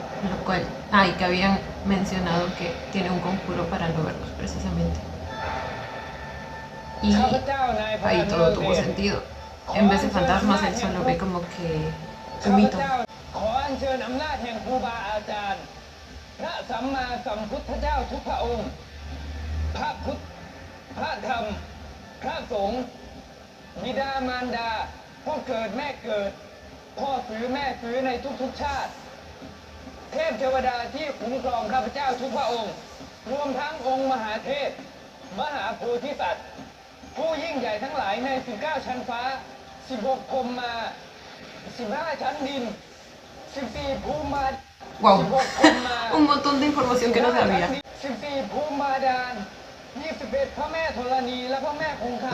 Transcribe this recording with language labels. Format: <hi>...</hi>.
<es>Lo cual, y que habían mencionado que tiene un conjuro para no verlos precisamente. Y ahí todo tuvo sentido. En vez de fantasmas, él solo ve como que un mito.</es> <th>ขออัญเชิญอำนาจแห่งครูบาอาจารย์พระสัมมาสัมพุทธเจ้าทุกพระองค์พระพุทธพระธรรมพระสงฆ์บิดามารดาพ่อเกิดแม่เกิดพ่อซื้อแม่ซื้อในทุกๆชาติ เทพเทวดาที่คุ้มครองข้าพเจ้าทุกพระองค์รวมทั้งองค์มหาเทพมหาโพธิสัตว์ผู้ยิ่งใหญ่ทั้งหลายใน19ชั้นฟ้า16พรหมมา15ชั้นดิน14ภูมิมา</th> <es>Wow, un montón de información que no sabía.</es> <th>14ภูมิบาดาล21พระแม่ธรณีและพระแม่คงคา</th>